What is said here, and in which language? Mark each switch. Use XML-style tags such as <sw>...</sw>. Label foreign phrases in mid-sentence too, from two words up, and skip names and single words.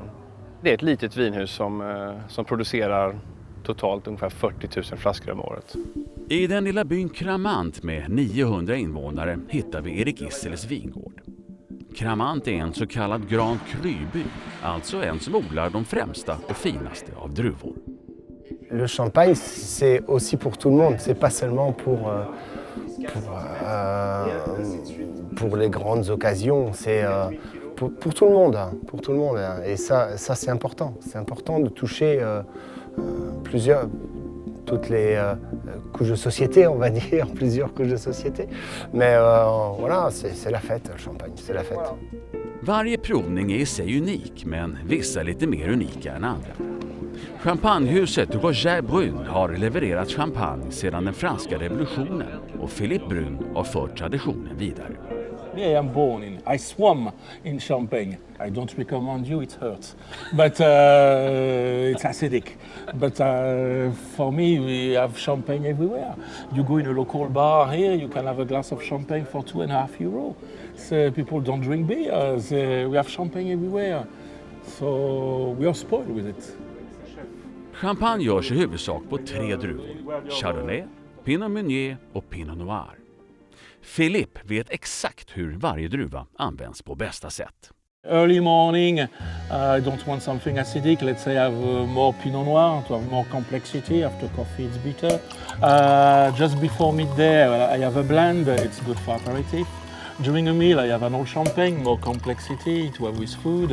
<sv>Det är ett litet vinhus som producerar totalt ungefär 40 000 flaskor om året. I den lilla byn Cramant med 900 invånare hittar vi Erik Isseles vingård. Cramant är en så kallad Grand Cru-by, alltså en som odlar de främsta och finaste av druvor.</sv> <fr>Le champagne, c'est aussi pour tout le monde, c'est pas seulement pour les grandes occasions, c'est pour tout le monde, Et ça c'est important. C'est important de toucher toutes les couches de société, on va dire, plusieurs couches de société. Mais voilà, c'est la fête, le champagne, c'est la fête.</fr> <sv>Varje provning är i sig unik, men vissa är lite mer unika än andra. Champagnehuset Roger Brun har levererat champagne sedan den franska revolutionen och Philippe Brun har fört traditionen vidare.</sv> <en>I swam in Champagne. I don't recommend you, it hurts. But it's acidic. But for me, we have champagne everywhere. You go in a local bar here, you can have a glass of champagne for €2.50. So people don't drink beer. We have champagne everywhere. So we are spoiled with it.</en> <sv>Champagne görs i huvudsak på 3 druvor: Chardonnay, Pinot Meunier och Pinot Noir. Philippe vet exakt hur varje druva används på bästa sätt.</sv> <en>Early morning, I don't want something acidic. Let's say I have more Pinot Noir to have more complexity. After coffee, it's bitter. Just before midday, I have a blend. It's good for aperitif. During a meal, I have an old champagne, more complexity to have with food.</en>